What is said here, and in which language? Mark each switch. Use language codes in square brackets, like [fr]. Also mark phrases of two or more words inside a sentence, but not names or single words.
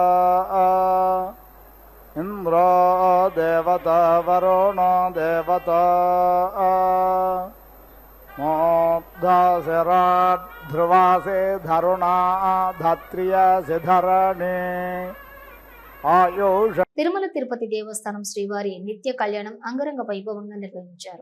[sa] इंद्रो देवता वरुणो देवता मोक्षशिरात् ध्रुवासे धरुणा धत्रियासि धरणी आयुष. [te] తిరుమల తిరుపతి దేవస్థానం శ్రీవారి నిత్య కళ్యాణం అంగరంగ వైభవంగా నిర్వహించారు.